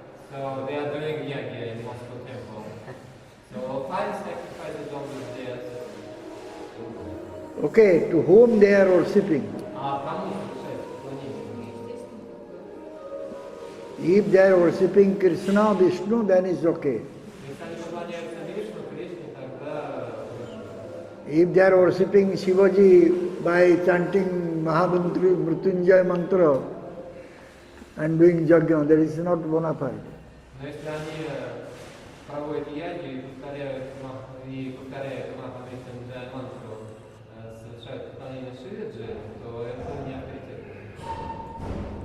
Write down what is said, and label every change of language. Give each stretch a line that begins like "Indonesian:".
English: So they are doing yagya in Moscow temple. So fire sacrifices always there. Okay, to whom they are worshipping?
Russian: Кому служить?
English: If they are worshipping Krishna, Vishnu, then it's okay.
Russian: Если они поклоняются Вишну, Кришне, тогда
English: If they are worshipping Shivaji by chanting Mahamrityunjaya mantra and doing yajna, that is not bona fide.
Russian: Но если они проводят яги и повторяют Махамриттунджая мантру, совершают поклонение Шиваджи, то это не авторитетно.